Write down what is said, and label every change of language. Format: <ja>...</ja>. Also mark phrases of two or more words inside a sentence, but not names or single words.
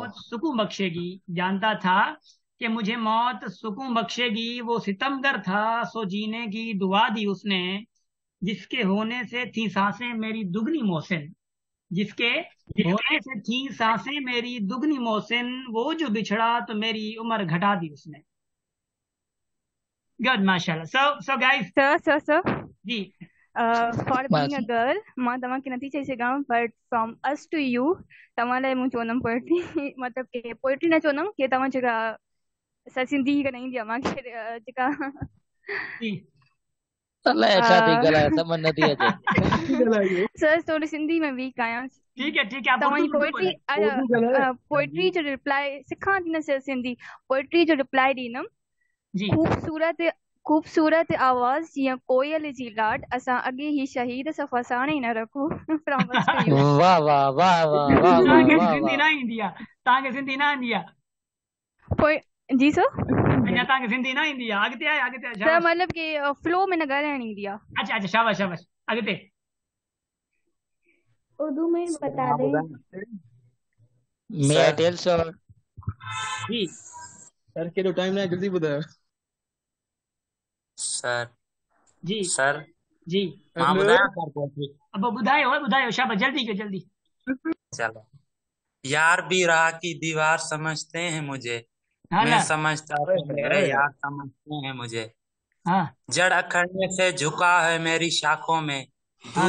<hi>मौत सुकून बख्शेगी, जानता था कि मुझे मौत सुकून बख्शेगी, वो सितमगर था सो जीने की दुआ दी उसने, जिसके होने से थी सांसें मेरी दुगनी मोहसिन, जिसके होने से थी सांसें मेरी दुगनी मोहसिन, वो जो बिछड़ा तो मेरी उम्र घटा दी उसने।</hi> <en>good माशाल्लाह. so guys,</en> <sd>सर जी</sd> <en>for being a</en> <sd>बस गर्ल मां तव्हांखे नथी चई सघां,</sd> <en>but from us to you</en> <sd>तव्हां लाइ मूं चवंदमि पोइट्री, मतिलबु की पोइट्री न चवंदमि, की तव्हां जेका सर सिंधी न ईंदी आहे मूंखे, जेका जी अलाए छा थी ॻाल्हाए, समझ नथी अचे। सर थोड़ी सिंधी में वीक आहियां।</sd> <hi>ठीक है, आप</hi> <sd>तव्हांजी</sd> <hi>उर्दू पोइट्री बोले।</hi> <sd>पोइट्री जो रिप्लाई सिखां थी न सर सिंधी, पोइट्री जो रिप्लाई ॾींदमि। जी खूबसूरत आवाज़ जीअं कोयल जी लाड, असां अॻे ही शहीद सां फसाणे ई न रखूं।</sd> <en>from us to you. वाह वाह वाह वाह वाह वाह</en> <sd>तव्हांखे वाह सिंधी वाह। न ईंदी आहे, तव्हांखे सिंधी न ईंदी आहे, जी सर। अञा तव्हांखे सिंधी न ईंदी आहे, अॻिते आहे, अॻिते आहे, सर शाबाश। मतलब कि फ्लो में न ॻाल्हाइण ईंदी आहे। अच्छा अच्छा, शाबाश शाबाश, अॻिते।</sd> <hi>उर्दू में बता दें।</hi> <en>may I tell sir?</en> <sd>जी सर केॾो टाइम न आहे, जल्दी ॿुधायो। सर जी सर जी, मां ॿुधायां सर पोइट्री? अब ॿुधायो, शाबाश, जल्दी के जल्दी।</sd> <hi>चलो। यार भी राह की दीवार समझते हैं मुझे, हाँ मैं ना, समझता तो मेरे यार समझते हैं मुझे, हाँ जड़ अखड़ने से झुका है मेरी शाखों में, हाँ,</hi>